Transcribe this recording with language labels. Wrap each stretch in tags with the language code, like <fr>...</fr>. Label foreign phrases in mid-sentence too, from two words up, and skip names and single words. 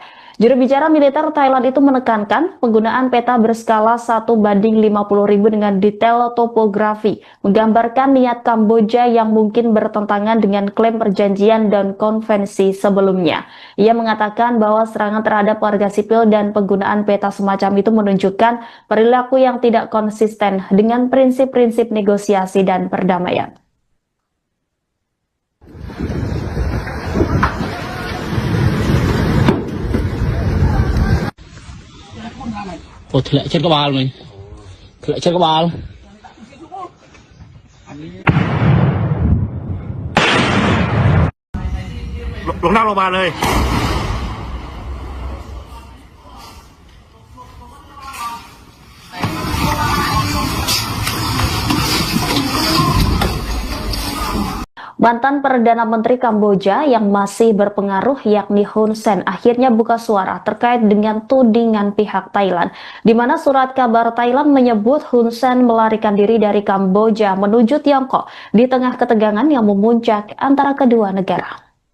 <id>Juru bicara militer Thailand itu menekankan penggunaan peta berskala 1:50.000 dengan detail topografi, menggambarkan niat Kamboja yang mungkin bertentangan dengan klaim perjanjian dan konvensi sebelumnya. Ia mengatakan bahwa serangan terhadap warga sipil dan penggunaan peta semacam itu menunjukkan perilaku yang tidak konsisten dengan prinsip-prinsip negosiasi dan perdamaian.</id> <vi>Ủa, thì lại chết cái bao mình. Thì lại chết cái bao.</vi> <th>ลงนั่งลงมาเลย</th> <id>Mantan Perdana Menteri Kamboja yang masih berpengaruh yakni Hun Sen akhirnya buka suara terkait dengan tudingan pihak Thailand, di mana surat kabar Thailand menyebut Hun Sen melarikan diri dari Kamboja menuju Tiongkok di tengah ketegangan yang memuncak antara kedua negara.</id>